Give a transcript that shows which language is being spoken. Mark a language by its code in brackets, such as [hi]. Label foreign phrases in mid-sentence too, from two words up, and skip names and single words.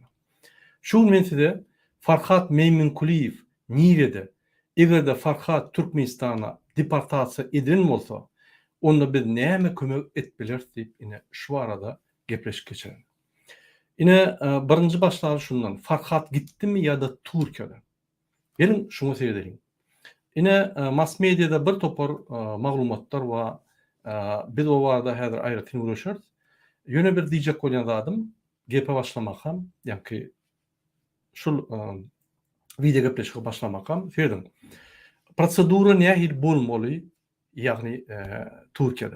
[tk] Şu gün men size Farhat Meýmenkuliýew nirede? Egerde Farhat Türkmenistana deportasiýa edilen bolsa, onda biz näme kömek etbiler diýip ine şu arada gepleşip geçelim. Ine birinji başlary şundan, Farhat gitdimi ýa-da Türkiýede? [tr] Benim şunu söyleyeyim. Yine mass medyada bir [tk] topar maglumatlar var. Biz o varda häzir aýratyn görüşürüz. Ýöne bir diýjek bolýan zadım gepe başlamakam, ýa-ki şul video gepleşige başlamakam söýledim. Prosedura nähil bolmaly, ýagni Türkiýede.